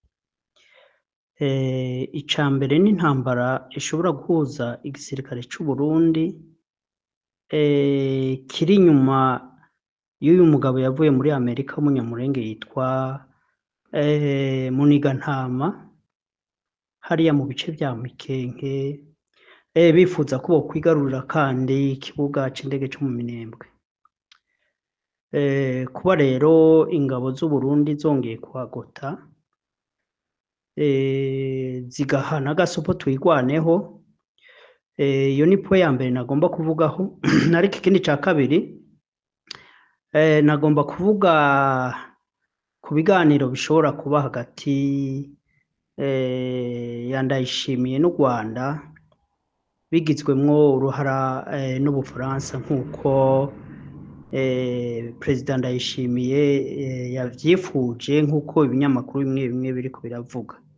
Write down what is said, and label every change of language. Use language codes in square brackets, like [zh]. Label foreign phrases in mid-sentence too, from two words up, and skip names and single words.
[rn] Icya mbere ni intambara ishobora guhuza igisirikare cy'u Burundi kiri inyuma y'uyu mugabo yavuye muri Amerika w'umunyamurenge yitwa Munigantama hariya mu bice bya Mikenke, bifuza ko bokwigarurira kandi ikibuga cy'indege cyo mu Minembwe. Kuba rero ingabo z'u Burundi zongeye kuhagota zigahana agasopo twigwaneho, iyo ni po ya mbere nagomba kuvugaho. Ariko ikindi cya kabiri nagomba kuvuga ku biganiro bishobora kuba hagati ya Ndayishimiye n'u Rwanda bigizwemwo uruhara n'Ubufaransa nk'uko Perezida Ndayishimiye yavyifuje, nk'uko ibinyamakuru bimwe bimwe biriko biravuga.